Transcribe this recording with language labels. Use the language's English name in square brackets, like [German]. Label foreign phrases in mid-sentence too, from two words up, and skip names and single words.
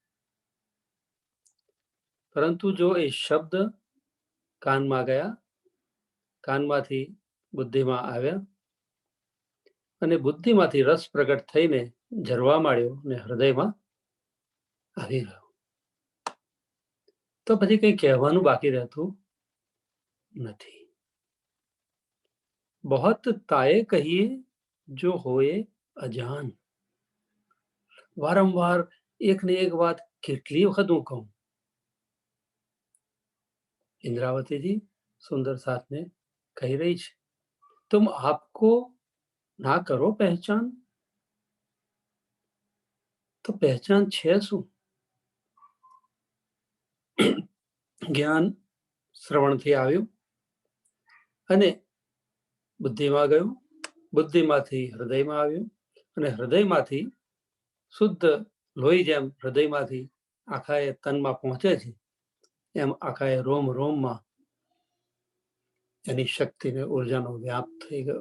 [Gujarati] પરંતુ જો એ શબ્દ કાનમાં ગયા, કાનમાંથી બુદ્ધિમાં આવ્યા અને બુદ્ધિમાંથી રસ પ્રગટ થઈને ઝરવા માંડ્યો અને હૃદયમાં આવી ગયો, તો પછી કંઈ કહેવાનું બાકી રહેતું નથી. [Hindi] बहुत ताए कहिए जो होए अजान. [Gujarati] વારંવાર એકને એક વાત કેટલી વખત હું કહું? [Hindi] इंद्रावती सुंदर साथ ने कही रही है, तुम आपको ना करो पहचान. तो पहचान [Gujarati] છે શું? જ્ઞાન શ્રવણથી આવ્યું અને બુદ્ધિમાં ગયું, બુદ્ધિમાંથી હૃદયમાં આવ્યું અને હૃદયમાંથી શુદ્ધ લોહી જેમ હૃદયમાંથી આખાએ તનમાં પહોંચે છે, એમ આખાએ રોમ રોમમાં એની શક્તિને ઉર્જાનો વ્યાપ થઈ ગયો.